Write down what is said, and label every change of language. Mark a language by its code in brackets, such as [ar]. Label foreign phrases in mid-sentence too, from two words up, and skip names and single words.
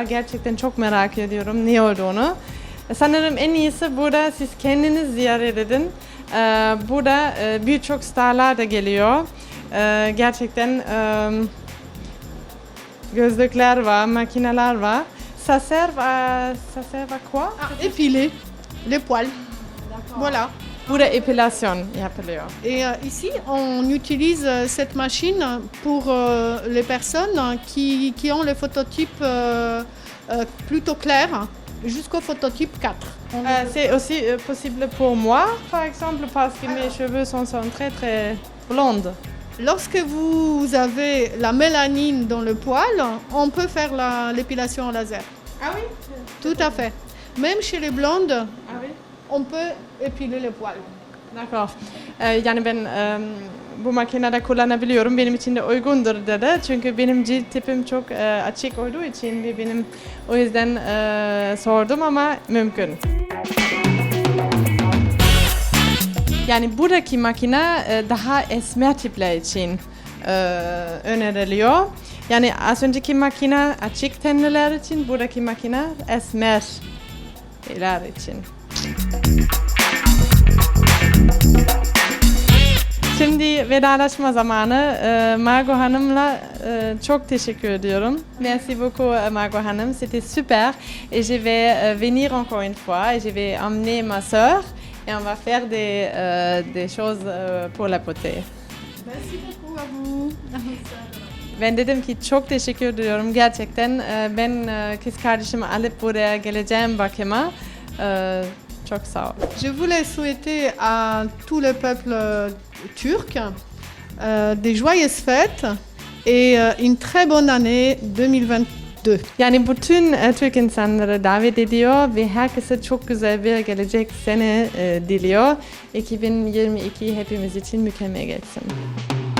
[tr] Gerçekten çok merak ediyorum ne olduğunu. Sanırım en iyisi burada siz kendiniz ziyaret edin. Burada birçok starlar da geliyor. Gerçekten gözlükler var, makineler var. [fr] Ça sert à quoi? Épiler les poils. Voilà. [tr] Burada epilasyon yapılıyor. [fr] Et ici, on utilise cette machine pour les personnes qui ont le phototype plutôt clair jusqu'au phototype 4. C'est aussi possible pour moi, par exemple, parce que mes cheveux sont très très blondes. Lorsque vous avez la mélanine dans le poil, on peut faire l'épilation au laser. Ah oui? Tout à fait. Même chez les blondes, Ah oui? on peut épiler les poils. D'accord. [tr] Yani ben bu makinede kullanabiliyorum. Benim için de uygundur dedi. Çünkü benim cilt tipim çok açık olduğu için ve benim o yüzden sordum ama mümkün. Yani buradaki makine daha esmer tipler için öneriliyor. Yani az önceki makine açık tenliler için, buradaki makine esmerler için. Şimdi vedalaşma zamanı. Margot Hanım'la çok teşekkür ediyorum. [fr] Merci beaucoup Margot Hanım, c'était super. Et je vais venir encore une fois et je vais emmener ma sœur et on va faire des choses pour la beauté. Merci beaucoup à vous. [tr] Ben dedim ki çok teşekkür ediyorum gerçekten. Ben kız kardeşimi alıp buraya geleceğim bakıma. Çok sağ ol. [fr] Je voulais souhaiter à tout le peuple turc des joyeuses fêtes et une très bonne année 2022. [tr] Yani bütün Türk insanları davet ediyor ve herkese çok güzel bir gelecek sene diliyor. 2022 hepimiz için mükemmel geçsin.